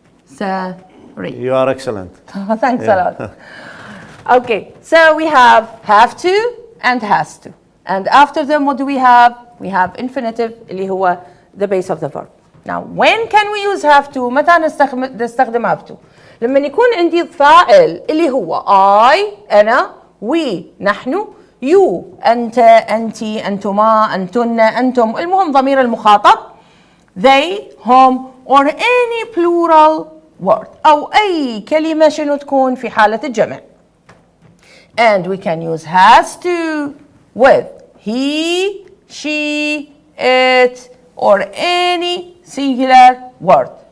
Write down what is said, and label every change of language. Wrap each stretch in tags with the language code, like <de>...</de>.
<en>Necessary. You are excellent. Thanks a lot. Okay. So we have to and has to. And after them what do we have? We have infinitive</en> <ar>اللي هو</ar> <en>the base of the verb. Now when can we use have to?</en> <ar>متى نستخدم have to؟ لما يكون عندي فاعل اللي هو I أنا we نحن you أنت أنتي أنتما أنتن أنتم المهم ضمير المخاطب</ar> <en>they, home, or any plural word.</en> <ar>أو أي كلمة شنو تكون في حالة الجمع.</ar> <en>And we can use has to with he, she, it, or any singular word.</en>